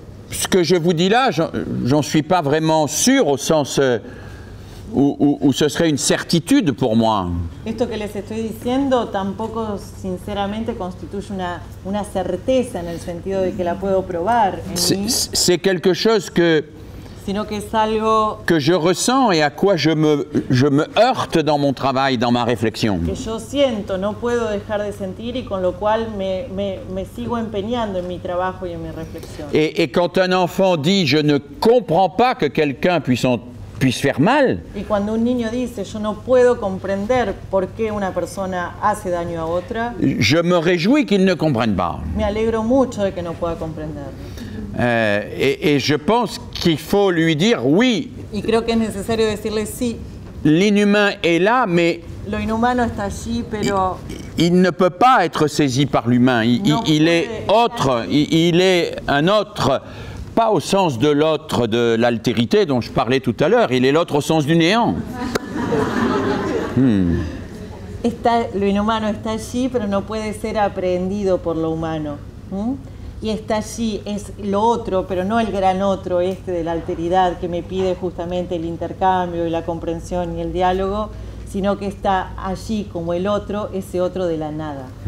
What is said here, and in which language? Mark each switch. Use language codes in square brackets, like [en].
[fr] Ce que je vous dis là, j'en suis pas vraiment sûr au sens où ce serait une certitude pour moi. [es] Esto que les estoy diciendo tampoco sinceramente constituye una certeza en el sentido de que la puedo probar en mí. [fr] C'est quelque chose [es] sino que es algo [fr] que je ressens et à quoi je me heurte dans mon travail, dans ma réflexion. [es] Que yo siento, no puedo dejar de sentir y con lo cual me sigo empeñando en mi trabajo y en mi reflexión. [fr] Et quand un enfant dit « je ne comprends pas que quelqu'un puisse faire mal », [es] y cuando un niño dice yo no puedo comprender por qué una persona hace daño a otra, [fr] je me réjouis qu'il ne comprenne pas. [es] Me alegro mucho de que no pueda comprender. [fr] Et je pense qu'il faut lui dire oui. [es] Y creo que es necesario decirle sí. [fr] L'inhumain est là, mais [es] lo inhumano está allí, pero [fr] il ne peut pas être saisi par l'humain. Il est autre. Il est un autre. Pas au sens de l'autre de l'altérité dont je parlais tout à l'heure, il est l'autre au sens du néant. [es] Lo inhumano está allí, pero no puede ser aprehendido por lo humano. Y está allí, es lo otro, pero no el gran otro de la alteridad que me pide justamente el intercambio y la comprensión y el diálogo, sino que está allí como el otro, ese otro de la nada.